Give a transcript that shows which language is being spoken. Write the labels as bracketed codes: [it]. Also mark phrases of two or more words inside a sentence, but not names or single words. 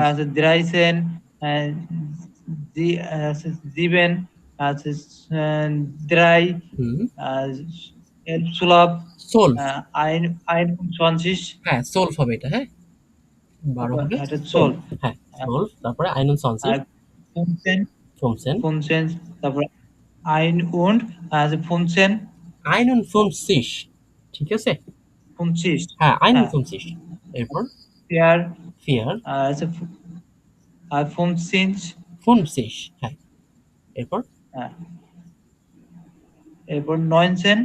[de] also 13, also 7, also 3, [bn] হুম, 12, [de] zwölf, [bn] 21, হ্যাঁ সোলভ হবে এটা, হ্যাঁ 12 হবে এটা সোলভ, 12, হ্যাঁ সোলভ, তারপরে [de] einundzwanzig [bn] আর 15, [de] fünfzehn, 15, তারপর 1 und, also 15, einundfünfzig, [bn] ঠিক আছে? 51 হ্যাঁ, হ্যাঁ 51। এরপর [de] vier vier, [bn] আছে 50 50। হ্যাঁ, এরপর হ্যাঁ এরপর 19